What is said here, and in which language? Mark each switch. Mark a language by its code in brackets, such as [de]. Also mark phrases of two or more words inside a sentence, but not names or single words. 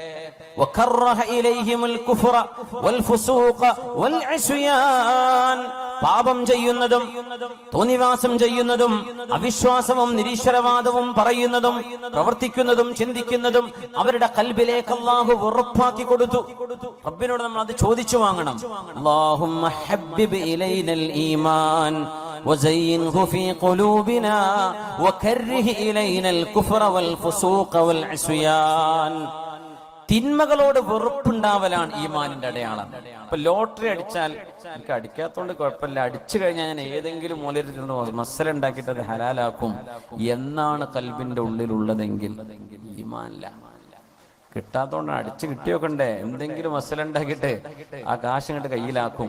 [ar] وكره إليهم الكفر والفسوق والعصيان, [ml] പാപം ചെയ്യുന്നതും തോന്നിവാസം ചെയ്യുന്നതും അവിശ്വാസവും നിരീശ്വരവാദവും പറയുന്നതും പ്രവർത്തിക്കുന്നതും ചിന്തിക്കുന്നതും അവരുടെ ഖൽബിലേക്ക് അല്ലാഹു ഉറപ്പാക്കി കൊടുത്തു. റബ്ബിനോട് നമ്മൾ അത് ചോദിച്ചു വാങ്ങണം. [ar] اللهم حبب إلينا الإيمان وزينه في قلوبنا وكره إلينا الكفر والفسوق والعصيان. [ml] തിന്മകളോട് വെറുപ്പുണ്ടാവലാണ് ഈമാനിന്റെ അടയാളം. ഇപ്പൊ ലോട്ടറി അടിച്ചാൽ എനിക്ക് അടിക്കാത്തോണ്ട് കുഴപ്പമില്ല, അടിച്ചു കഴിഞ്ഞാൽ ഞാൻ ഏതെങ്കിലും മൂലയിരുന്ന് മസല ഉണ്ടാക്കിയിട്ട് അത് ഹലാലാക്കും എന്നാണ് കൽബിന്റെ ഉള്ളിലുള്ളതെങ്കിൽ ഈമാനില്ല. കിട്ടാത്തോണ്ടാണ്, അടിച്ചു കിട്ടിയോക്കണ്ടേ, എന്തെങ്കിലും മസല ഉണ്ടാക്കിയിട്ട് ആ കാശ് ഇങ്ങോട്ട് കയ്യിലാക്കും.